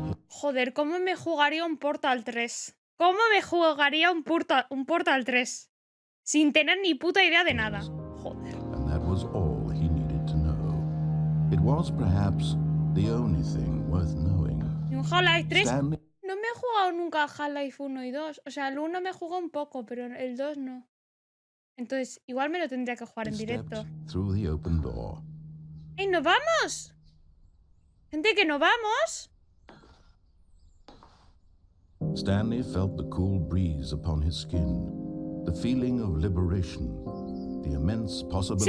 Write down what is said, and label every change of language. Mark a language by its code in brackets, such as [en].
[es] Joder, ¿cómo me jugaría un Portal 3? ¿Cómo me jugaría un Portal 3? Sin tener ni puta idea de nada. Joder. [en] And that was all he needed to know. It was perhaps the only thing worth knowing. [es] ¿Y un Half-Life 3? [en] Stanley [es] No me he jugado nunca a Half-Life 1 y 2. O sea, el 1 me jugó un poco, pero el 2 no. Entonces, igual me lo tendría que jugar [en] He [es] en directo. [en] stepped through the open door. [es] ¡Ey, nos vamos! Gente, que nos vamos. [en] Stanley felt the cool breeze upon his skin, the feeling of liberation, the immense possibility